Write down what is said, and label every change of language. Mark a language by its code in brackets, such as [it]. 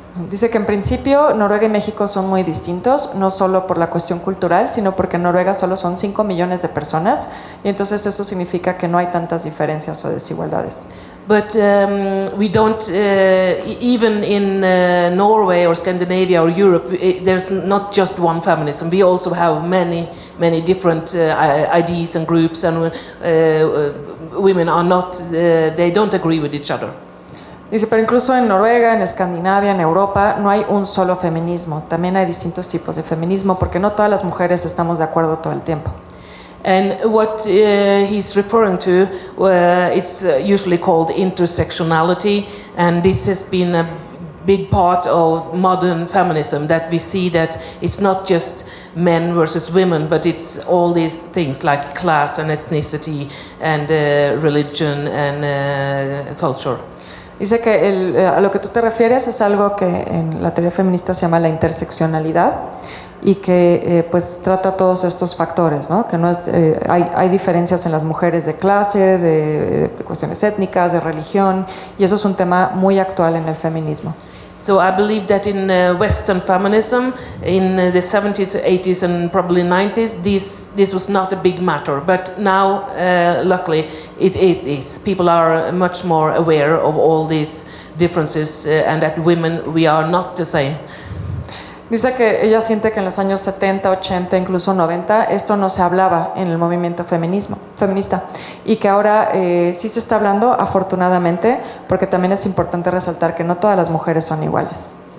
[es] Dice que en principio Noruega y México son muy distintos, no solo por la cuestión cultural, sino porque en Noruega solo son 5 millones de personas, y entonces eso significa que no hay tantas diferencias o desigualdades. [en] But we don't, even in Norway or Scandinavia or Europe, there's not just one feminism. We also have many different ideas and groups, and women are not, they don't agree with each other. [es] Dice, pero incluso en Noruega, en Escandinavia, en Europa, no hay un solo feminismo. También hay distintos tipos de feminismo, porque no todas las mujeres estamos de acuerdo todo el tiempo. [en] And what he's referring to, it's usually called intersectionality, and this has been a big part of modern feminism, that we see that it's not just men versus women, but it's all these things like class and ethnicity and religion and culture. [es] Dice que a lo que tú te refieres es algo que en la teoría feminista se llama la interseccionalidad y que pues trata todos estos factores, ¿no? Que no es, hay diferencias en las mujeres de clase, de cuestiones étnicas, de religión, y eso es un tema muy actual en el feminismo. [en] So I believe that in Western feminism, in the 70s, 80s, and probably 90s, this was not a big matter. But now, luckily, it is. People are much more aware of all these differences, and that women, we are not the same. [es] Dice que ella siente que en los años 70, 80, incluso 90, esto no se hablaba en el movimiento feminista y que ahora sí se está hablando, afortunadamente, porque también es importante resaltar que no todas las mujeres son iguales.